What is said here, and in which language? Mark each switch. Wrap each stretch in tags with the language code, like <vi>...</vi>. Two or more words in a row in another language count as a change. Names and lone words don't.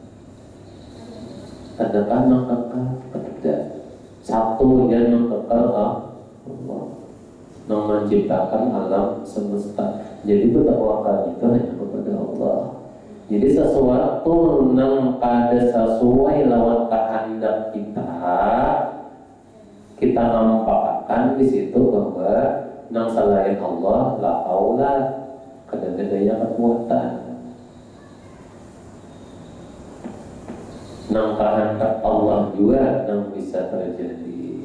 <id>Adakah yang kekal? Tidak. Satu yang kekal Allah, yang menciptakan alam semesta. Jadi bertawakal itu hanya kepada Allah.</id> <bjn>Jadi sesuatu yang kada sesuai lawan kehendak kita nampakkan di situ bahwa nang selain Allah</bjn> <ar>la haula</ar> <bjn>kada daya kekuatan. Nang kehendak Allah juga nang bisa terjadi.</bjn>